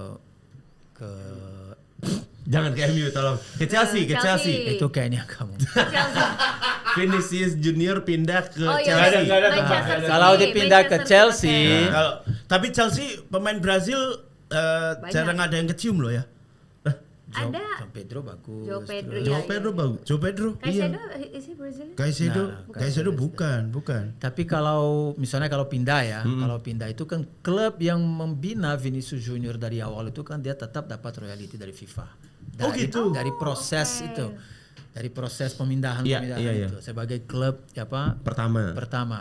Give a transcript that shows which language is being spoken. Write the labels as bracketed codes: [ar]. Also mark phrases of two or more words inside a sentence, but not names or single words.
[id] jangan ke MU tolong ke Chelsea, ke Chelsea. Chelsea. itu kayaknya kamu. Vinicius Junior pindah ke Oh iya. Chelsea. Nggak ada. Manchester Kalau City, dipindah ke Manchester Chelsea, United. Tapi Chelsea pemain Brazil jarang ada yang kecium loh ya. Ada. João Pedro bagus. João Pedro, terus- iya. Joao Pedro bagus. Joe Pedro. [en] Caicedo, is he Brazilian? [id] Caicedo bukan. Tapi kalau misalnya kalau pindah ya, kalau pindah itu kan klub yang membina Vinicius Junior dari awal itu kan dia tetap dapat royalty dari FIFA. Dari proses itu. Dari proses pemindahan Iya. itu sebagai klub pertama